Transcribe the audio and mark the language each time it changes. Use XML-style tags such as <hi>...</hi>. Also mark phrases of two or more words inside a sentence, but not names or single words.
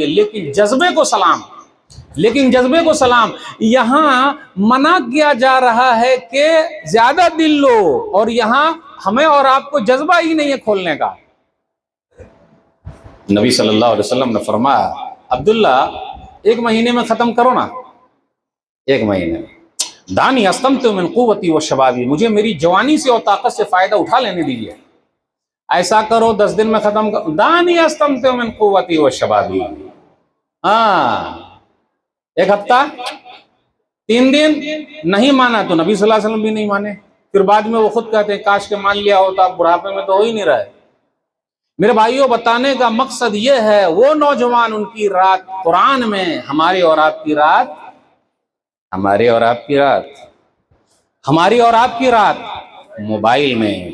<hi>लेकिन जज्बे को सलाम, लेकिन जज्बे को सलाम, यहाँ मना किया जा रहा है कि ज़्यादा दिल लो, और यहाँ हमें और आपको जज्बा ही नहीं है खोलने का। नबी</hi> <ar>صلى الله عليه وسلم</ar> <hi>ने फरमाया, अब्दुल्ला 1 महीने में ख़त्म करो ना, 1 महीने में।</hi> <ar>دعني أستمتع من قوتي وشبابي,</ar> <hi>मुझे मेरी जवानी से और ताकत से फ़ायदा उठा लेने दीजिए। ऐसा करो 10 दिन में ख़त्म करो।</hi> <ar>دعني أستمتع من قوتي وشبابي,</ar> <hi>हाँ, 1 हफ्ता, 3 दिन नहीं माना तो नबी</hi> <ar>صلى الله عليه وسلم</ar> <hi>भी नहीं माने। फिर बाद में वो खुद कहते हैं काश के मान लिया होता, आप बुढ़ापे में तो हो ही नहीं रहे। मेरे भाइयों, बताने का मकसद ये है, वो नौजवान उनकी रात कुरान में, हमारी और आपकी रात, हमारी और आपकी रात, हमारी और आपकी रात मोबाइल में।</hi>